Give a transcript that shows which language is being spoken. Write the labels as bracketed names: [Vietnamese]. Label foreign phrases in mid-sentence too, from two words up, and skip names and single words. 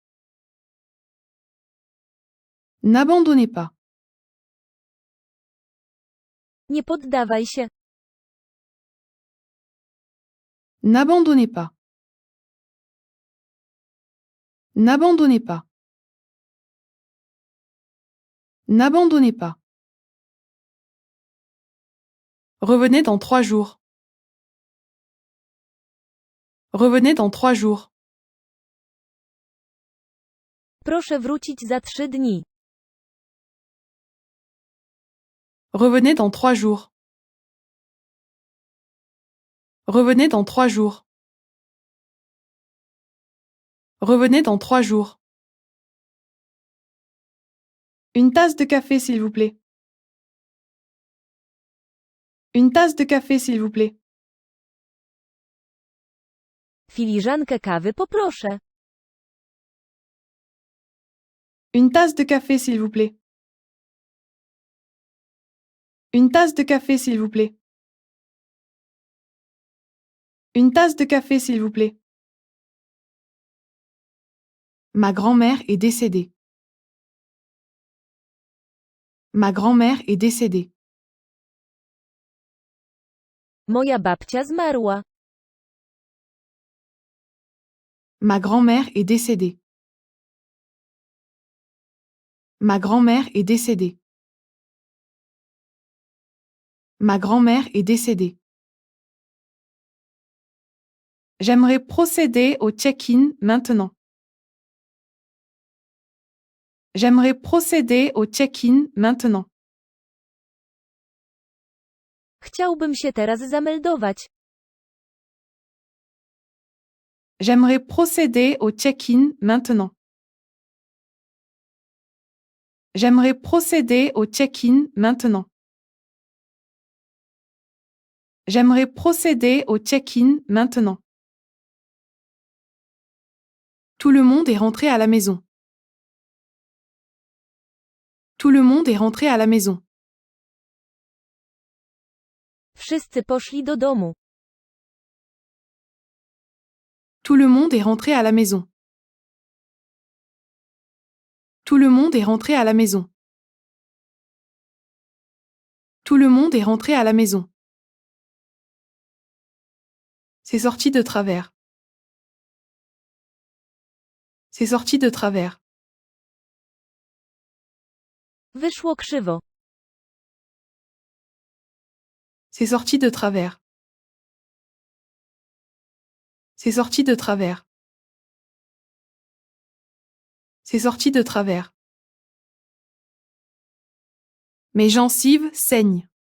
[French] N'abandonnez pas. [Polish] Nie poddawaj się. [French] N'abandonnez pas. N'abandonnez pas. N'abandonnez pas. Revenez dans 3 jours. Revenez dans 3 jours. [Polish] Proszę wrócić za 3 dni. [French] Revenez dans 3 jours. Revenez dans 3 jours. Revenez dans 3 jours. Une tasse de café, s'il vous plaît. Une tasse de café, s'il vous plaît. [Polish] Filiżankę kawy poproszę. [French] Une tasse de café, s'il vous plaît. Une tasse de café, s'il vous plaît. Une tasse de café, s'il vous plaît. Ma grand-mère est décédée. Ma grand-mère est décédée. [Polish] Moja babcia zmarła. [French] Ma grand-mère est décédée. Ma grand-mère est décédée. Ma grand-mère est décédée. J'aimerais procéder au check-in maintenant. J'aimerais procéder au check-in maintenant. [Polish] Chciałbym się teraz zameldować. [French] J'aimerais procéder au check-in maintenant. J'aimerais procéder au check-in maintenant. J'aimerais procéder au check-in maintenant. Tout le monde est rentré à la maison. Tout le monde est rentré à la maison. [Polish] Wszyscy poszli do domu. [French] Tout le monde est rentré à la maison. Tout le monde est rentré à la maison. Tout le monde est rentré à la maison. C'est sorti de travers. C'est sorti de travers. [Polish] Wyszło krzywo. [French] C'est sorti de travers. C'est sorti de travers. C'est sorti de travers. Mes gencives saignent.